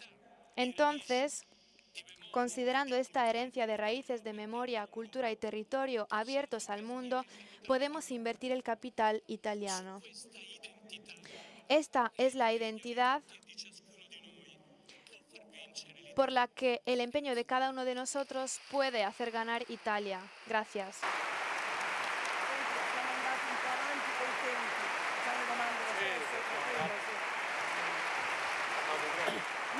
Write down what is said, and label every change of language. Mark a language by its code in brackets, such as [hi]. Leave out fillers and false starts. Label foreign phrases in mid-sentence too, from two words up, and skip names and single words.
[es] Entonces, considerando esta herencia de raíces de memoria, cultura y territorio abiertos al mundo, podemos invertir el capital italiano. Esta es la identidad por la que el empeño de cada uno de nosotros puede hacer ganar Italia. Gracias. [it] Siamo andati un po' avanti col tempo, facciamo domande lo stesso, tranquillo, sì.